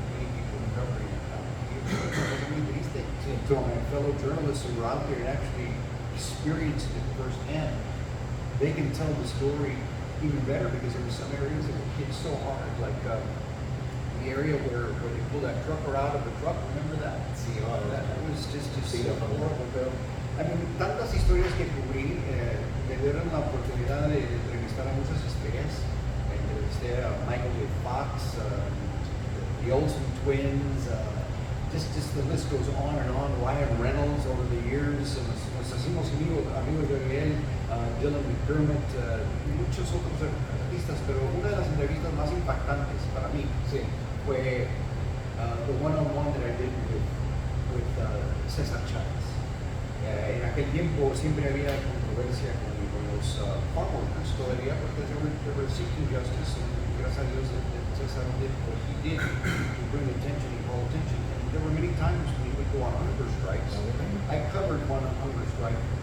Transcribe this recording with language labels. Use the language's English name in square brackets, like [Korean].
[English] Many people were covering it out in the field. It was really tasty. So my fellow journalists who were out there and actually experienced it firsthand, they can tell the story even better because there were some areas that were hit so hard, like the area where they pulled that trucker out of the truck. Remember that? [Spanish] Sí, [English] That was just horrible. [Spanish] Pero, [English] I mean, [Spanish] tantas historias que cubrí, me dieron la oportunidad de entrevistar a muchas estrellas. Entrevisté a Michael J. [English] Fox, the Olsen twins, just the list goes on and on. [Spanish] Ryan Reynolds [English] over the years, [Spanish] nos hacemos amigos de él, Dylan McDermott, muchos otros artistas, pero una de las entrevistas más impactantes para mí fue [English] the one-on-one that I did with César Chávez. [Spanish] En aquel tiempo siempre había controversia con los farm workers todavía porque [English] they were seeking justice and [Spanish] gracias a Dios [English] Cesar did what he did to bring attention and call attention. And there were many times when he would go on hunger strikes. I covered one hunger strike.